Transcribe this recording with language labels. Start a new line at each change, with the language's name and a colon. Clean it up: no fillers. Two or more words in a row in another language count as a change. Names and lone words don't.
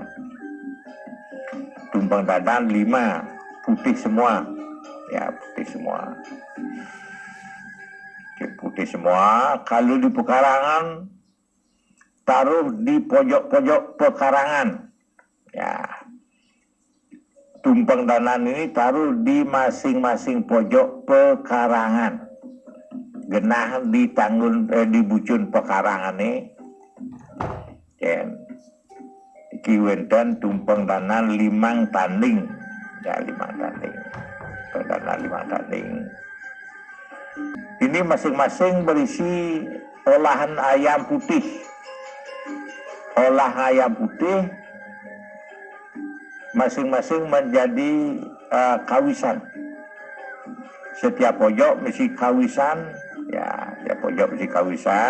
Indonesian: Tumpeng danan 5, putih semua, putih semua. Kalau di pekarangan, taruh di pojok-pojok pekarangan. Tumpeng danan ini taruh di masing-masing pojok pekarangan. Genah di bucun pekarangan ini.
Balinese: Iki wenten tumpeng danan 5 tanding. 5 tanding. Danan 5 tanding.
Indonesian: Ini masing-masing berisi olahan ayam putih. Olah ayam putih masing-masing menjadi kawisan. Setiap pojok mesti kawisan, setiap pojok mesti kawisan.